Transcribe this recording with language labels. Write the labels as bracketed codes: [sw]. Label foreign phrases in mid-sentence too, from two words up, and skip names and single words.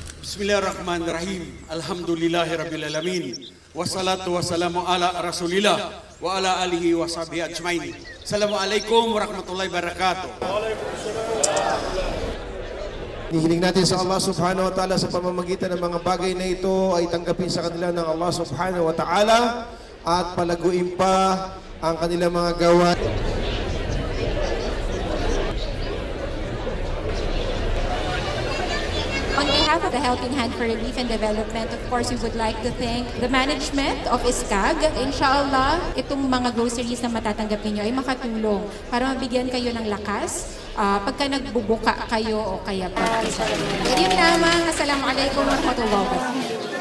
[ar] بسم الله الرحمن الرحيم الحمد لله رب العالمين. والصلاة والسلام على رسول الله وعلى آله وصحبه أجمعين. السلام عليكم ورحمة الله وبركاته. [tl] Hihiling natin sa Allah [ar] سبحانه وتعالى [tl] sa pamamagitan ng mga bagay na ito ay tanggapin sa kanila ng Allah [ar] سبحانه وتعالى [tl] at palaguin pa ang kanilang mga gawa. [en] On behalf of the Helping Hand for Relief and Development, of course, we would like to thank the management of ISCAG. [tl] Inshallah, itong mga groceries na matatanggap ninyo ay makatulong para mabigyan kayo ng lakas pagka nagbubuka kayo o kaya pag-isa. Yun lamang. [ar] السلام عليكم ورحمة الله وبركاته.